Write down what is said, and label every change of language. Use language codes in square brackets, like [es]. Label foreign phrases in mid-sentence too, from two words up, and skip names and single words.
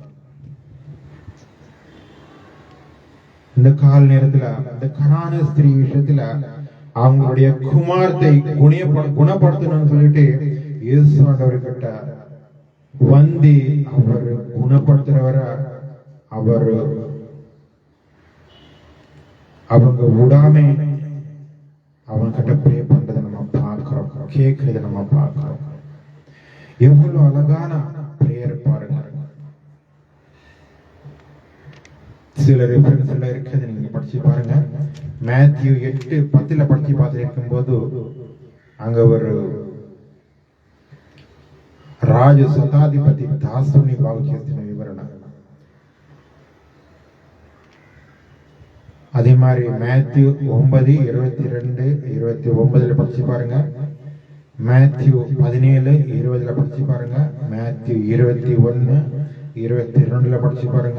[ta] இந்த கால நேரத்துல இந்த கனான ஸ்திரீ விஷயத்துல அவங்களுடைய குமாரத்தை குணப்படுத்தணும்னு சொல்லிட்டு இயேசு ஆண்டவர்கிட்ட வந்து அவர் குணப்படுத்துறவர அவர் அவங்க விடாம அவங்க கிட்ட ப்ரே பண்றதை நம்ம பார்க்கிறோம், கேட்கறத நம்ம பார்க்கிறோம். எவ்வளவு அழகான பிரேயர் பாருங்க. சில ரெஃபரன்ஸ் எல்லாம் இருக்குது, நீங்க படிச்சு பாருங்க. மேத்யூ 8:10 படிச்சு பார்த்து இருக்கும் போது அங்க ஒரு [te] రాజు శతాధిపతి దాసుని బాగు చేసిన వివరణ. [ta] அதே மாதிரி மேத்யூ 9:22-29 படிச்சு பாருங்க. மேத்யூ 17:20 படிச்சு பாருங்க. மேத்யூ 21:22 படிச்சு பாருங்க.